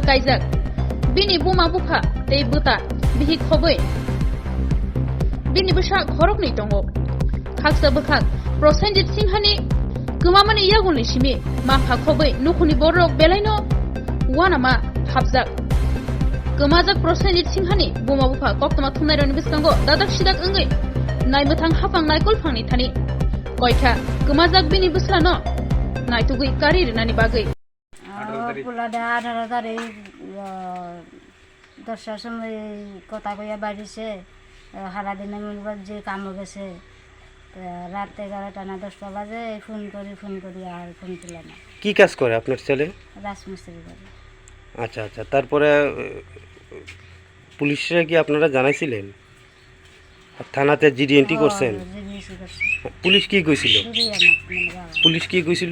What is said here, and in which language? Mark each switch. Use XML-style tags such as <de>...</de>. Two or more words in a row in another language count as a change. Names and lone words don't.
<trp>Kaijak Bini Bwpha tei Bwta bihi khobui Bini Bwsa khorokni tongo Khaksa bwkhak Prosenjit Singhani Kwmamani yagulni simi Mapha khobui Nukuni Borok Belaino Wanama Habjak Kwmajak Prosenjit Singhani Bwpha Koktoma Thumnairokni Bwskango Dadak Sidak Wngwi Naimwthang Hapang Naikol Phangni Thani Koikha Kwmajak Bini Bwsla no Naitukwi Kari Rinani Bagwi</trp> <bn>Pulada 18 তারিখ 10টার সময় কথা কইয়া বাড়িছে সারাদিনের মধ্যে যে কাম গেছে রাত 11টা না 10টা বাজে ফোন করি আর ফোন তুলে না কি কাজ করে আপনার ছেলে রাজমিস্ত্রি করে আচ্ছা আচ্ছা তারপরে পুলিশরা কি আপনারা জানাইছিলেন থানাতে জিডি এন্ট্রি করছেন পুলিশ কি কইছিল পুলিশ কি কইছিল</bn>